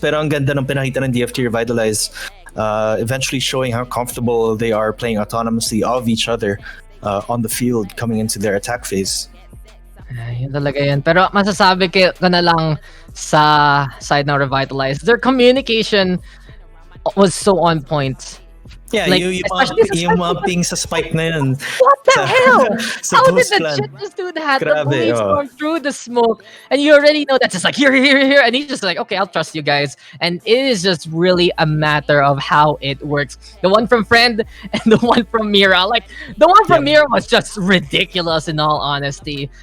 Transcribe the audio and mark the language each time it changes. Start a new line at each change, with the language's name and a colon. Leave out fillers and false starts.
Filipino: Pero ang ganda ng pinakita ng
English: DFT Revitalize, eventually showing how comfortable they are playing autonomously of each other on the field coming into their attack phase.
Filipino: Yun talaga yun. Pero masasabi ko na lang sa side ng Revitalize,
English: their communication was so on point. Yeah, like,
Filipino: yung mga ping sa spike na yun.
English: What the hell? How did the clan. Jit just do that?
Filipino: Grabe,
English: the bullets stormed through the smoke, and you already know that's just like here, and he's just like, okay, I'll trust you guys. And it is just really a matter of how it works. The one from Friend and the one from Mira, like the one from Mira was just ridiculous in all honesty.